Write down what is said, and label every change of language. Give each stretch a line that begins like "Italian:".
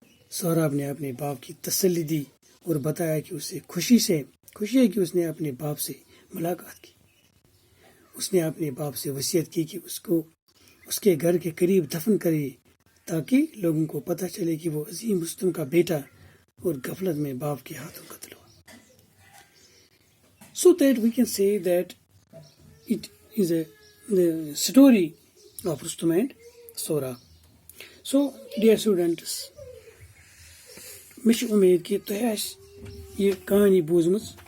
Urdu: سوراب نے اپنے باپ کی تسلی دی اور بتایا کہ اسے خوشی ہے کہ اس نے اپنے باپ سے ملاقات کی. اس نے اپنے باپ سے وصیت کی کہ اس کو اس کے گھر کے قریب دفن کرے تاکہ لوگوں کو پتہ چلے کہ وہ عظیم رستم کا بیٹا اور غفلت میں باپ کے ہاتھوں قتل ہوا.
English: So that we can say that it is the story of Rustam and Sorab. So dear students,
Kashmiri: مےٚ چھِ اُمید کہ تۄہہِ آسہِ یہِ کہانی بوٗزمٕژ.